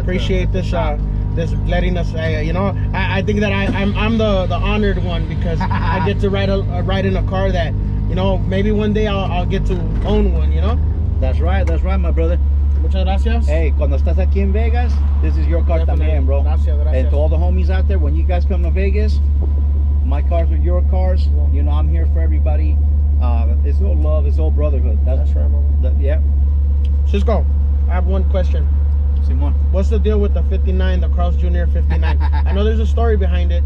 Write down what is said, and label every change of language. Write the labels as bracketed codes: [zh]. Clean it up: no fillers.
[en] Appreciate this this letting us, you know, I think that I'm the honored one, because I get to ride in a car that, you know, maybe one day I'll get to own one, you know. That's right, my brother. [es] Muchas gracias. [en] Hey, [es] cuando estás aquí en Vegas, [en] this is your car también, bro. [es] Gracias. [en] And to all the homies out there, when you guys come to Vegas, my cars are your cars. You know, I'm here for everybody. It's all love, it's all brotherhood. That's right, mama. Yeah. Cisco, I have one question. [es] Simon. [en] What's the deal with the 59, the Cross Jr. 59? I know there's a story behind it.